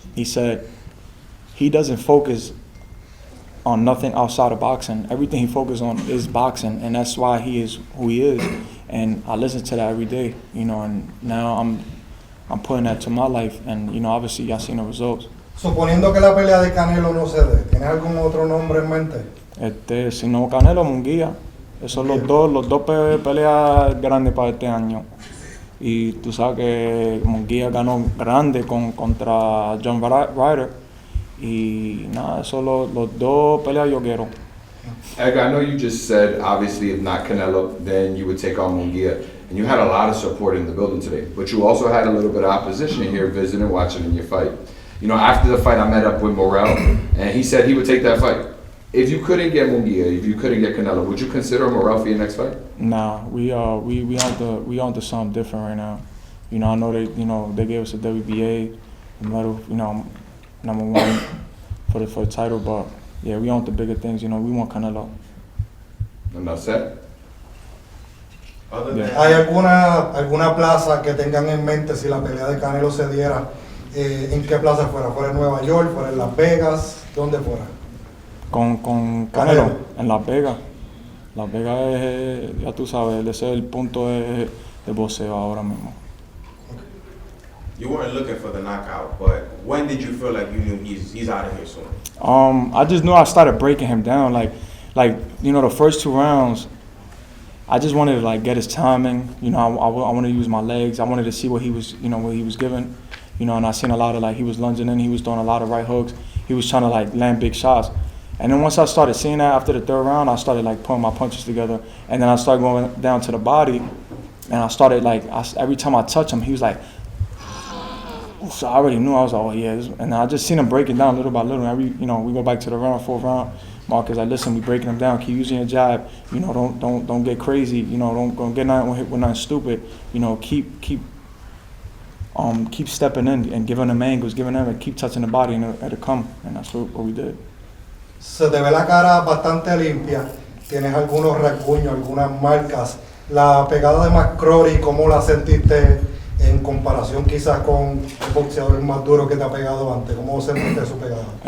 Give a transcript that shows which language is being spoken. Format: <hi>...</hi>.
<en>He said he doesn't focus on nothing outside of boxing. Everything he focuses on is boxing, and that's why he is who he is. And I listen to that every day, you know, and now I'm putting that to my life, and, you know, obviously y'all seen the results.</en> <es>Suponiendo que la pelea de Canelo no se dé, ¿tienes algún otro nombre en mente? Si no Canelo, Munguía. Esos son los dos peleas grandes para este año. Y tú sabes que Munguía ganó grande contra John Ryder. Y nada, esos son los dos peleas yo quiero.</es> <en>Edgar, I know you just said, obviously, if not Canelo, then you would take on Munguia. And you had a lot of support in the building today. But you also had a little bit of opposition here visiting, watching in your fight. You know, after the fight, I met up with Morrell, and he said he would take that fight. If you couldn't get Munguia, if you couldn't get Canelo, would you consider Morrell for your next fight? Nah, we on to something different right now. You know, I know they gave us a WBA medal, you know, #1 for the title, but yeah, we on the bigger things. You know, we want Canelo. Enough said.</en> <es>¿Hay alguna plaza que tengan en mente si la pelea de Canelo se diera? ¿En qué plaza fuera? ¿Fuera en Nueva York? ¿Fuera en Las Vegas? ¿Dónde fuera? Con Canelo, en Las Vegas. Las Vegas es, ya tú sabes, ese es el punto de boxeo ahora mismo.</es> <en>You weren't looking for the knockout, but when did you feel like you knew he's out of here soon? I just knew I started breaking him down. Like you know, the first 2 rounds, I just wanted to like get his timing. You know, I wanted to use my legs. I wanted to see what he was giving. You know, and I seen a lot of like he was lunging in, he was throwing a lot of right hooks. He was trying to like land big shots. And then once I started seeing that after the 3rd round, I started like putting my punches together. And then I started going down to the body, and I started like every time I touch him, he was like. So I already knew. I was like, oh yeah, and I just seen him breaking down little by little. We go back to the 4th round. Marcus, like, listen, we breaking him down. Keep using your jab. You know, don't get crazy. You know, don't get nothing with nothing stupid. You know, keep stepping in and giving them angles, and keep touching the body, and it'll come. And that's what we did.</en> <es>Se te ve la cara bastante limpia. Tienes algunos rasguños, algunas marcas. La pegada de McCrory, ¿cómo la sentiste en comparación quizás con el boxeador más duro que te ha pegado antes? ¿Cómo sentiste su pegada?</es>